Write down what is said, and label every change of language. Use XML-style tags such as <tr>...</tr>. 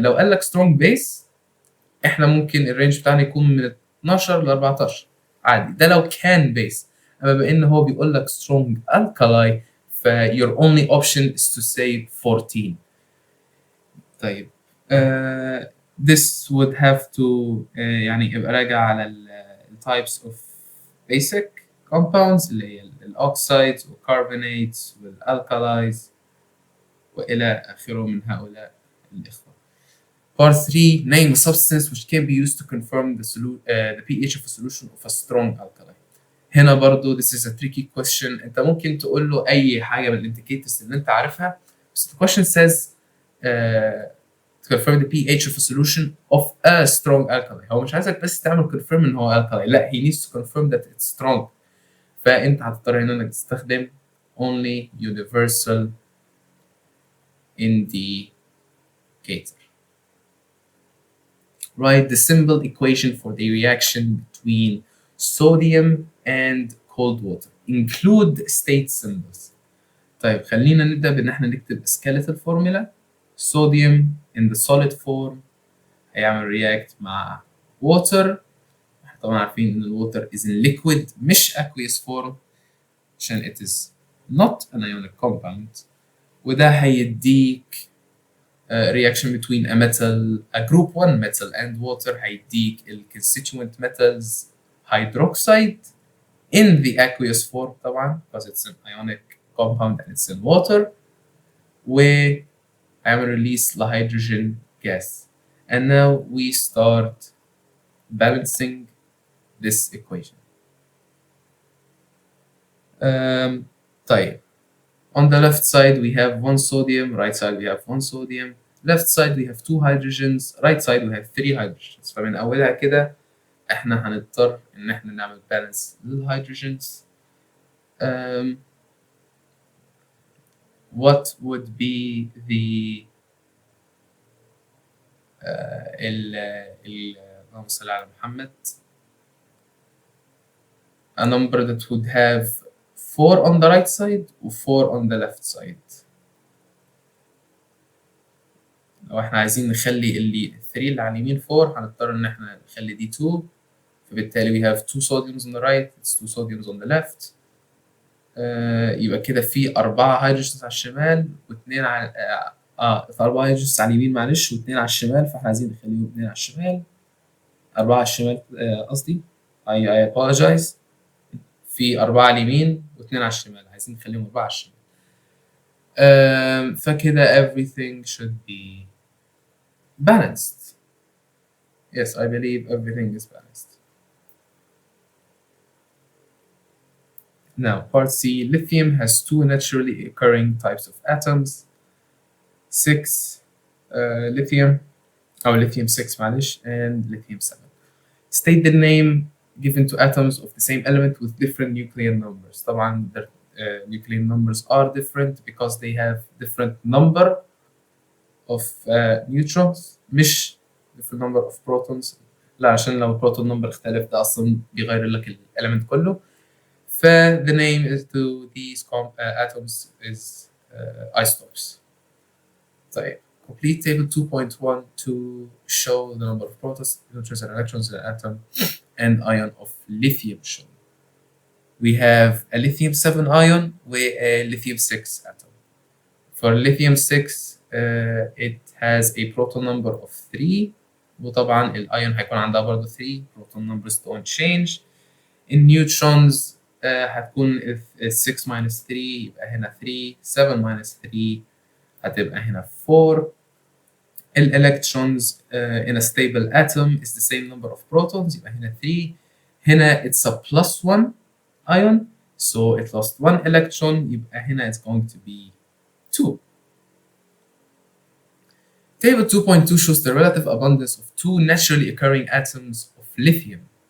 <ar>لو قال لك strong base إحنا ممكن الرينج بتاعنا يكون من 12 ل 14 عادي، ده لو كان base. أما بإن هو بيقول لك</ar> <en>strong alkali ف your only option is to say 14.</en> <ar>طيب</ar> <en>this would have to</en> <ar>يعني يبقى راجع على ال</ar> <en>types of basic compounds</en> <ar>اللي هي الأوكسايدز والكربوناتس والألكالايز وإلى آخره من هؤلاء الإخوة.</ar> <en>Part 3, name a substance which can be used to confirm the pH of a solution of a strong alkali.</en> <ar>هنا برضو</ar> <en>this is a tricky question.</en> <ar>انت ممكن تقول له اي حاجه من الانديكيتورز اللي انت عارفها،</ar> <en>بس the question says to confirm the pH of a solution of a strong alkali.</en> <ar>هو مش عايزك بس تعمل confirm ان هو alkali، لا</ar> <en>he needs to confirm that it's strong.</en> <ar>فانت هتضطر هنا انك تستخدم</ar> <en>only universal indicator. Write the simple equation for the reaction between sodium and cold water. Include state symbols.</en> <ar>طيب خلينا نبدأ بإن احنا نكتب skeletal formula.</ar> <en>Sodium in the solid form هيعمل react مع water.</en> <ar>احنا طبعا عارفين إن</ar> <en>الwater is in liquid مش aqueous form عشان it is not an ionic compound.</en> <ar>وده هيديك</ar> <en>reaction between a metal, a group 1 metal and water هيديك ال constituent metals hydroxide in the aqueous form طبعا because it's an ionic compound and it's in water.</en> <ar>وهيعمل</ar> <en>release hydrogen gas. And now we start balancing this equation. طيب on the left side we have 1 sodium, right side we have 1 sodium, left side we have 2 hydrogens, right side we have 3 hydrogens.</en> <ar>فمن أولها كده إحنا هنضطر إن إحنا نعمل balance للهيدروجينز.</ar> <en>What would be the</en> <ar>اللهم صل على محمد,</ar> <en>a number that would have 4 on the right side و 4 on the left side.</en> <ar>لو احنا عايزين نخلي اللي 3 اللي على اليمين 4 هنضطر ان احنا نخلي دي 2.</ar> <en>فبالتالي we have 2 sodiums on the right, it's 2 sodiums on the left.</en> <ar>يبقى كده في 4 هيدروجينز على الشمال واثنين على في 4 هيدروجينز على اليمين معلش واثنين على الشمال, فاحنا عايزين نخليهم 2 على الشمال 4 على الشمال قصدي</ar> <en>I apologize.</en> <ar>في 4 على اليمين واثنين على الشمال, عايزين نخليهم 4 على الشمال.</ar> <en>فكده everything should be balanced. Yes, I believe everything is balanced. Now, part C, lithium has 2 naturally occurring types of atoms. 6 lithium, or lithium 6 معلش, and lithium 7. State the name given to atoms of the same element with different nuclear numbers. طبعا the nuclear numbers are different because they have different number of neutrons مش different number of protons.</en> <ar>لا, عشان لو proton number اختلف ده أصلا بيغير لك الإليمنت كله.</ar> <en>ف the name is to these atoms is isotopes. طيب, complete table 2.1 to show the number of protons, neutrons, and electrons in an atom and ion of lithium shown. We have a lithium 7 ion with a lithium 6 atom. For lithium 6, it has a proton number of 3.</en> <ar>وطبعا الايون هيكون عندها برضه 3</ar> <en>proton numbers don't change. In neutrons</en> <ar>هتكون</ar> <en>6 minus 3</en> <ar>يبقى هنا 3, 7 minus 3 هتبقى هنا 4.</ar> <en>Electrons in a stable atom is the same number of protons يبقى هنا 3. هنا it's a plus 1 ion, so it lost 1 electron</en> <ar>يبقى هنا</ar> <en>it's going to be 2. Table 2.2 shows the relative abundance of 2 naturally occurring atoms of lithium.</en>